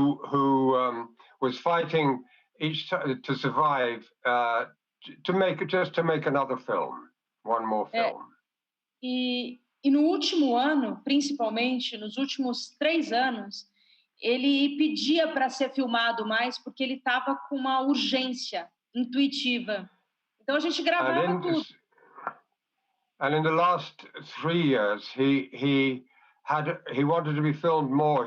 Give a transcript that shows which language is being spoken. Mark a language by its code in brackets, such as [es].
[en] Who was fighting to survive to make another film, one more film. [pt] E no último ano, principalmente nos últimos 3 anos, ele pedia para ser filmado mais porque ele estava com uma urgência intuitiva. Então a gente gravava tudo. [en] And in the last 3 years, he wanted to be filmed more.